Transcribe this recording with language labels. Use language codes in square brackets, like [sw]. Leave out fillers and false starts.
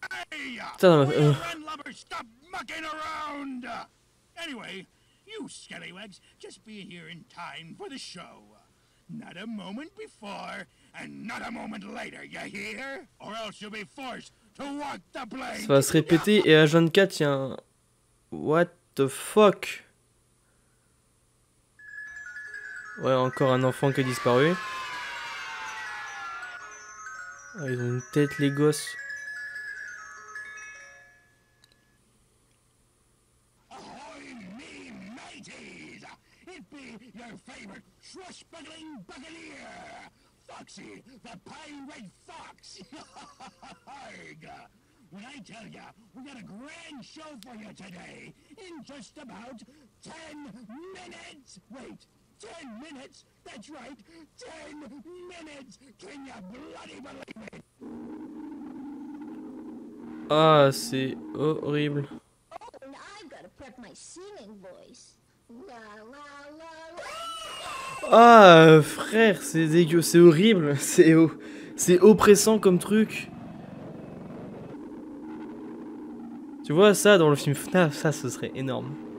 [en] Hey, [fr] Putain, [en] will you landlubbers stop mucking around? Anyway, you scallywags just be here in time for the show. Not a moment before, and not a moment later, you hear? Or else you'll be forced to walk the plank. [fr] Ça va se répéter et à 24 il y a un... [en] What the fuck? [fr] Ouais, encore un enfant qui a disparu. Ah, ils ont une tête les gosses. [en] Ahoy, me mateys! It be your favorite swashbuckling buccaneer, Foxy, the Pirate Fox. Arg. When I tell ya, we got a grand show for you today in just about 10 minutes. Wait, 10 minutes? That's right, 10 minutes. Can you bloody believe it? [fr] Ah, c'est horrible. [en] Oh, and I've got to prep my singing voice. La la la la. [fr] Ah, frère, c'est dégueu, c'est horrible. C'est oppressant comme truc. Tu vois ça dans le film FNAF, ça ce serait énorme.